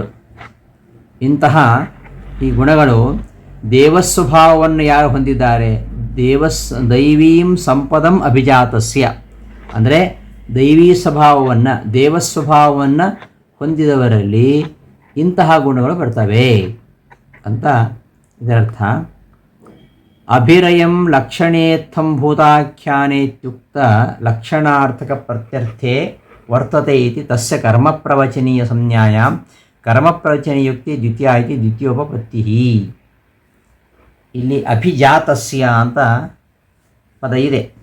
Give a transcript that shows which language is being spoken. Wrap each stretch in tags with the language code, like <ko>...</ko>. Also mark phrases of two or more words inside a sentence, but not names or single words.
<kn>ಇಂತಹ ಈ ಗುಣಗಳು ದೇವಸ್ವಭಾವವನ್ನು ಯಾರು ಹೊಂದಿದ್ದಾರೆ,</kn> <sa>ದೈವೀಂ ಸಂಪದಂ ಅಭಿಜಾತಸ್ಯ</sa> <kn>ಅಂದರೆ ದೈವೀ ಸ್ವಭಾವವನ್ನು ದೇವಸ್ವಭಾವವನ್ನು ಹೊಂದಿದವರಲ್ಲಿ ಇಂತಹ ಗುಣಗಳು ಬರ್ತವೆ ಅಂತ ಇದರರ್ಥ.</kn> <sa>ಅಭಿರಯಂ ಲಕ್ಷಣೇತ್ಥಂ ಭೂತಾಖ್ಯಾನೇತ್ಯುಕ್ತ ಲಕ್ಷಣಾರ್ಥಕ ಪ್ರತ್ಯರ್ಥೆ ವರ್ತತೆ ಇತಿ ತಸ್ಯ ಕರ್ಮಪ್ರವಚನೀಯ ಸಂಜ್ಞಾಯಾಂ ಕರ್ಮಪ್ರವಚನೀಯುಕ್ತಿ ದ್ವಿತೀಯ ಇತಿ ದ್ವಿತೀಯೋಪಪತ್ತಿ.</sa> <kn>ಇಲ್ಲಿ ಅಭಿಜಾತಸ್ಯ ಅಂತ ಪದ ಇದೆ.</kn>